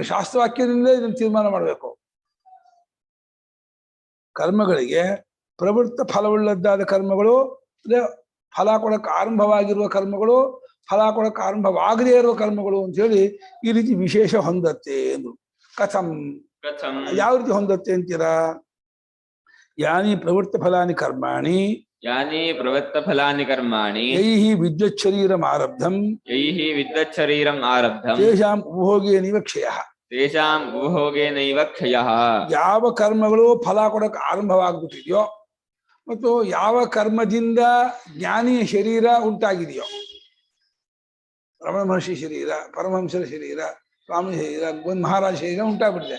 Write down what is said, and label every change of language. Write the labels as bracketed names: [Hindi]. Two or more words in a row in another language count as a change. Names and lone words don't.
[Kannada] ಶಾಸ್ತ್ರವಾಕ್ಯದಿಂದ ಇದನ್ನು ತೀರ್ಮಾನ ಮಾಡಬೇಕು. ಕರ್ಮಗಳಿಗೆ ಪ್ರವೃತ್ತ ಫಲವುಳ್ಳದ್ದಾದ ಕರ್ಮಗಳು, ಫಲ ಕೊಡಕ್ಕೆ ಆರಂಭವಾಗಿರುವ ಕರ್ಮಗಳು, ಫಲ ಕೊಡಕ್ಕೆ ಆರಂಭವಾಗದೇ ಇರುವ ಕರ್ಮಗಳು ಅಂತ ಹೇಳಿ ಈ ರೀತಿ ವಿಶೇಷ ಹೊಂದತ್ತೆ ಎಂದು. ಕಥಂ ಯಾವ ರೀತಿ ಹೊಂದತ್ತೆ ಅಂತೀರಾ? [Sanskrit] ಯಾನಿ ಪ್ರವೃತ್ತ ಫಲಾನಿ ಕರ್ಮಾಣಿ ಯಾನಿ ಪ್ರವೃತ್ತಫಲಾನಿ ಕರ್ಮಾಣಿ ಯೈಹಿ ವಿದ್ಯುತ್ ಶರೀರಂ ಆರಬ್ಧಂ ಯೈಹಿ ವಿದ್ವಚ್ಛರೀರಂ ಆರಬ್ಧಂ ತೇಷಾಂ ಉಪಭೋಗೇನೈವ ಕ್ಷಯಃ. ತೇಷಾಂ ಉಪಭೋಗೇನೈವ ಕ್ಷಯಃ. [Kannada] ಯಾವ ಕರ್ಮಗಳು ಫಲ ಕೊಡಕ್ಕೆ ಆರಂಭವಾಗ್ಬಿಟ್ಟಿದೆಯೋ ಮತ್ತು ಯಾವ ಕರ್ಮದಿಂದ ಜ್ಞಾನಿಯ ಶರೀರ ಉಂಟಾಗಿದೆಯೋ, ರಮಣ ಮಹರ್ಷಿ ಶರೀರ, ಪರಮಹಂಸರ ಶರೀರ, ಸ್ವಾಮಿ ಶರೀರ, ಒಂದು ಮಹಾರಾಜ ಶರೀರ ಉಂಟಾಗ್ಬಿಟ್ಟಿದೆ.